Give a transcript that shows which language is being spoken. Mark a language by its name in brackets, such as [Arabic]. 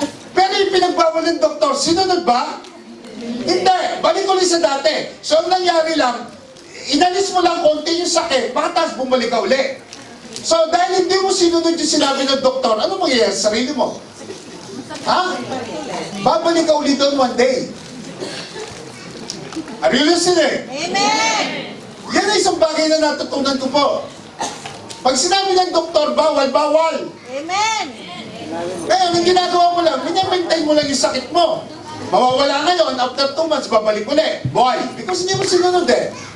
[Filipino] Pero yung pinagbawal ng doktor, sinunod ba? Hindi, balik ulit sa dati. So, ang nangyari lang, inalis mo lang konti yung sakit, pagkatapos bumalik ka uli. So, dahil hindi mo sinunod yung sinabi ng doktor, ano mangyayari sa sarili mo? Ha? Babalik ka ulit doon one day. [English] Are you listening? Amen. [Filipino] Yan ay isang bagay na natutunan ko po. Pag sinabi ng doktor, bawal, bawal. Amen. Kaya, ang ginagawa mo lang, minamaintain mo lang yung sakit mo. Mawawala ngayon, after 2 months, babalik ulit. Why? [English] Because [Filipino] hindi mo sinunod eh.